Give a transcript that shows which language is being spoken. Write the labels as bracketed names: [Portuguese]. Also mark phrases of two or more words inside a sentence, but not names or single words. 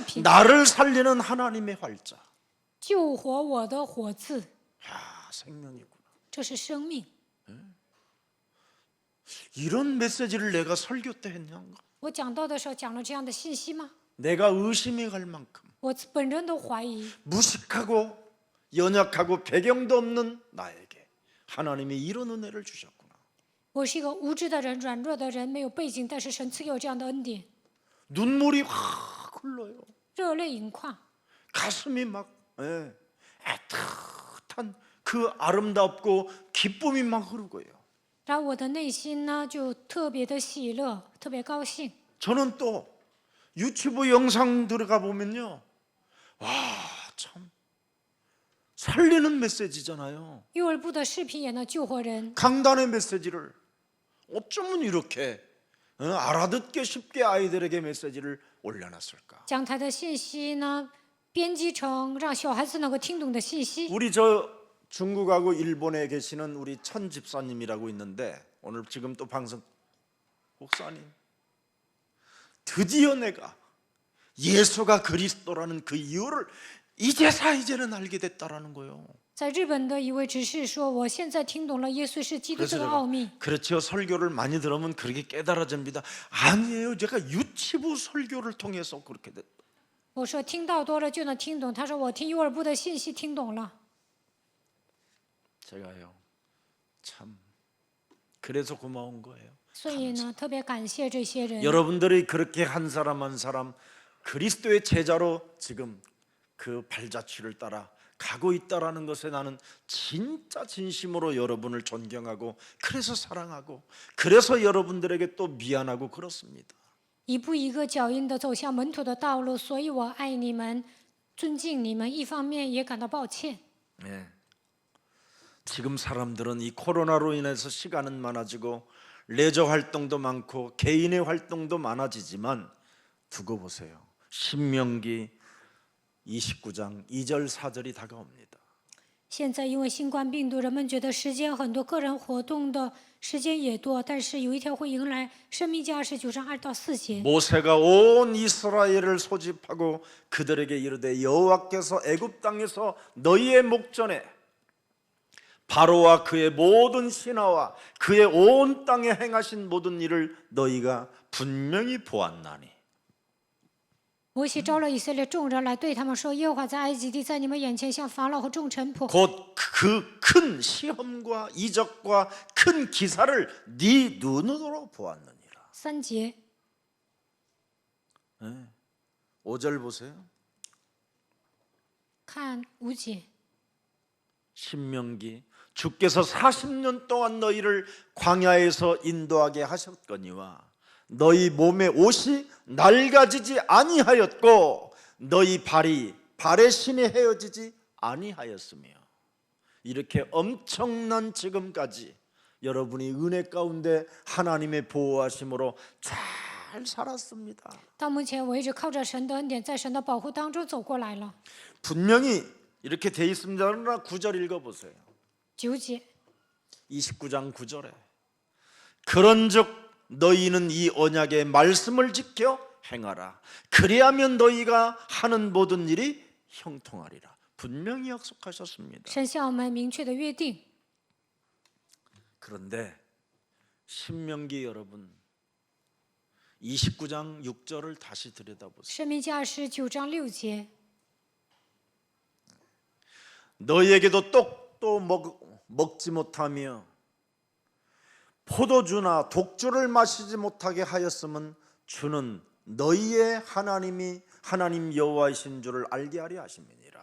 [Chinese] 视频， [Korean] 나를 살리는 하나님의 활자. [Chinese] 救活我的活字， [Korean] 야, 생명이구나. [Chinese] 这是生命。 [Korean] 이런 메시지를 내가 설교 때 했냐가? [Chinese] 我讲道的时候讲了这样的信息吗？ [Korean] 내가 의심이 갈 만큼 [Chinese] 我本人都怀疑， [Korean] 무식하고 연약하고 배경도 없는 나에게 하나님이 이런 은혜를 주셨구나. [Chinese] 我是一个无知的人、软弱的人，没有背景，但是神赐给我这样的恩典， [Korean] 눈물이 확 흘러요. [Chinese] 热泪盈眶， [Korean] 가슴이 막 애틋한 그 아름답고 기쁨이 막 흐르고요. [Chinese] 然后我的内心呢就特别的喜乐，特别高兴。 [Korean] 저는 또 유튜브 영상 들어가 보면요, 와, 참 살리는 메시지잖아요. [Chinese] 幼儿部的视频也能救活人， [Korean] 강단의 메시지를 어쩌면 이렇게 알아듣기 쉽게 아이들에게 메시지를 올려놨을까? [Chinese] 讲台的信息呢编辑成让小孩子能够听懂的信息。 [Korean] 우리 저 중국하고 일본에 계시는 우리 천 집사님이라고 있는데 오늘 지금 또 방송 목사님, 드디어 내가 예수가 그리스도라는 그 이유를 이제는 알게 됐다라는 거예요. [Chinese] 在日本的一位执事说：“我现在听懂了耶稣是基督这个奥秘。 [Korean] 그렇죠. 설교를 많이 들으면 그렇게 깨달아집니다. 아니에요. 제가 유튜브 설교를 통해서 그렇게 됐다. [Chinese] 我说：“听到多了就能听懂。”他说：“我听幼儿部的信息听懂了。 [Korean] 제가요, 참 그래서 고마운 거예요. [Chinese] 所以呢，特别感谢这些人。 [Korean] 여러분들이 그렇게 한 사람 한 사람 그리스도의 제자로 지금 그 발자취를 따라 가고 있다라는 것에 나는 진짜 진심으로 여러분을 존경하고 그래서 사랑하고 그래서 여러분들에게 또 미안하고 그렇습니다. [Chinese] 一步一个脚印的走向门徒的道路，所以我爱你们，尊敬你们，一方面也感到抱歉。 [Korean] 네. 지금 사람들은 이 코로나로 인해서 시간은 많아지고 레저 활동도 많고 개인의 활동도 많아지지만 두고 보세요. 신명기 29장 2절 4절이 다가옵니다. [Chinese] 现在因为新冠病毒，人们觉得时间很多，个人活动的时间也多，但是有一天会迎来《申命记》29章2到4节。 [Korean] 모세가 온 이스라엘을 소집하고 그들에게 이르되 여호와께서 애굽 땅에서 너희의 목전에 바로와 그의 모든 신하와 그의 온 땅에 행하신 모든 일을 너희가 분명히 보았나니. [Chinese] 摩西招了以色列众人来，对他们说：“耶和华在埃及地，在你们眼前向法老和众臣仆 [Korean] 곧 그 큰 시험과 이적과 큰 기사를 네 눈으로 보았느니라. [Chinese] 3节。 [Korean] 5절 보세요. [Chinese] 看5节。 [Korean] 신명기 주께서 40년 동안 너희를 광야에서 인도하게 하셨거니와 너희 몸의 옷이 낡아지지 아니하였고 너희 발이 발의 신에 헤어지지 아니하였으며. 이렇게 엄청난 지금까지 여러분이 은혜 가운데 하나님의 보호하심으로 잘 살았습니다. [Chinese] 到目前为止，靠着神的恩典，在神的保护当中走过来了。 [Korean] 분명히 이렇게 돼 있습니다. 그러나 9절 읽어보세요. [Chinese] 9节， [Korean] 29장 9절에 그런즉 너희는 이 언약의 말씀을 지켜 행하라. 그리하면 너희가 하는 모든 일이 형통하리라. 분명히 약속하셨습니다. [Chinese] 神向我们明确的约定。 [Korean] 그런데 신명기 여러분 29장 6절을 다시 들여다보세요. [Chinese] 申命记29章6节， [Korean] 너희에게도 떡도 먹지 못하며 포도주나 독주를 마시지 못하게 하였음은 주는 너희의 하나님 여호와이신 줄을 알게 하려 하심이니라.